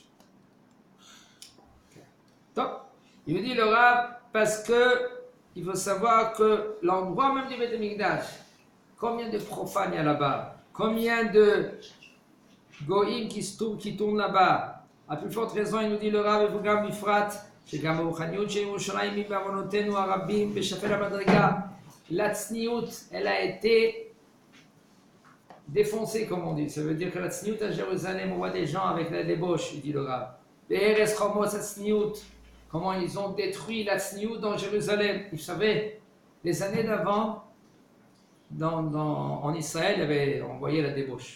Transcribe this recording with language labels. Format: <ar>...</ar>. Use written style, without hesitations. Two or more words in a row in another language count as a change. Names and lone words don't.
<fr>Okay. Donc, il me dit le Rav, parce que il faut savoir que l'endroit même du</fr> <he>בית המקדש,</he> <fr>combien de profanes il y a là-bas, combien de goïm qui tournent là-bas. À plus forte raison, il nous dit le Rav et</fr> <he>וגם בפרט, שגם ברוחניות של ירושלים בעוונותינו הרבים בשפל המדרגה,</he> <fr>la tzniout, elle a été défoncée, comme on dit. Ça veut dire que la tzniout à Jérusalem, on voit des gens avec la débauche, il dit le Rav.</fr> <he>בהרס חומות צניעות,</he> <fr>comment ils ont détruit la tzniout dans Jérusalem. Vous savez, les années d'avant, en Israël, on voyait la débauche.</fr>